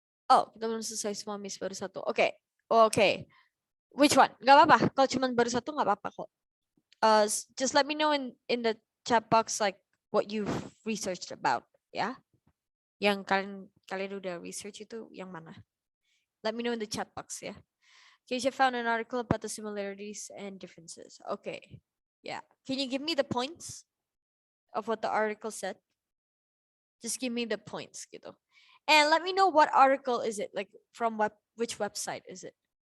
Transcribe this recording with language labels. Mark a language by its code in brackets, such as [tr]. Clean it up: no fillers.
[id] Oh, kita belum selesai semua, Miss, baru satu. [en] Okay, okay. Which one? [id] Gak apa-apa. Kalau cuma baru satu, gak apa-apa kok. [en] Just let me know in the chat box like what you've researched about, ya. [id] Yang kalian udah research itu yang mana? [en] Let me know in the chat box, ya. Keisha found an article about the similarities and differences. Okay, yeah. Can you give me the points of what the article said? Just give me the points, gitu. And let me know what article is it, like from which website is it?